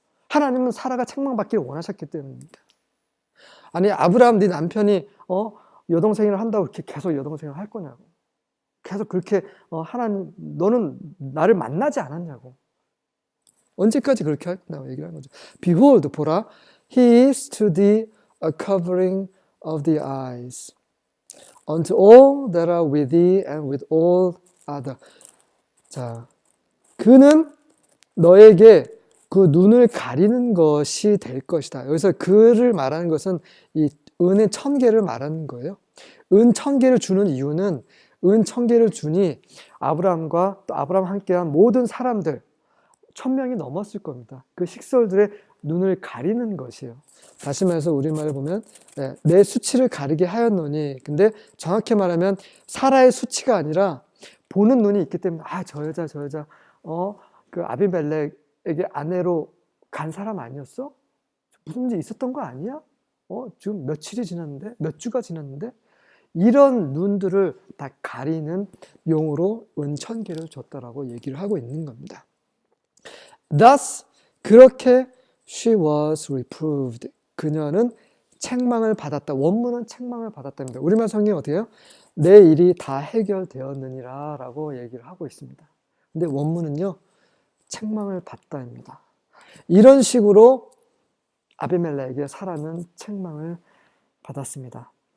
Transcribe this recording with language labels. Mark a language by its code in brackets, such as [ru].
[ko] 하나님은 사라가 책망받기를 원하셨기 때문입니다. 아니 아브라함 네 남편이 여동생을 한다고 이렇게 계속 여동생을 할 거냐고. 계속 그렇게 하나님 너는 나를 만나지 않았냐고. 언제까지 그렇게 하겠냐고 얘기를 하는 거죠. [en] Behold, [ko] 보라, [en] he is to thee a covering of the eyes unto all that are with thee and with all other. [ko] 자, 그는 너에게 그 눈을 가리는 것이 될 것이다. 여기서 그를 말하는 것은 이 은의 1,000개를 말하는 거예요. 은 1,000개를 주는 이유는 은 1,000개를 주니 아브라함과 또 아브라함 함께한 모든 사람들 1,000명이 넘었을 겁니다. 그 식솔들의 눈을 가리는 것이에요. 다시 말해서 우리말을 보면 내 수치를 가리게 하였노니, 근데 정확히 말하면 사라의 수치가 아니라 보는 눈이 있기 때문에 저 여자 그 아비멜렉에게 아내로 간 사람 아니었어? 무슨 일이 있었던 거 아니야? 지금 며칠이 지났는데? 몇 주가 지났는데? 이런 눈들을 다 가리는 용으로 은 1,000개를 줬다라고 얘기를 하고 있는 겁니다. [en] Thus, [ko] 그렇게 [en] she was reproved. [ko] 그녀는 책망을 받았다. 원문은 책망을 받았답니다. 우리말 성경이 어떻게 해요? 내 일이 다 해결되었느니라 라고 얘기를 하고 있습니다. 근데 원문은요, 책망을 받다입니다. 이런 식으로 아비멜렉에게 사라는 책망을 받았습니다.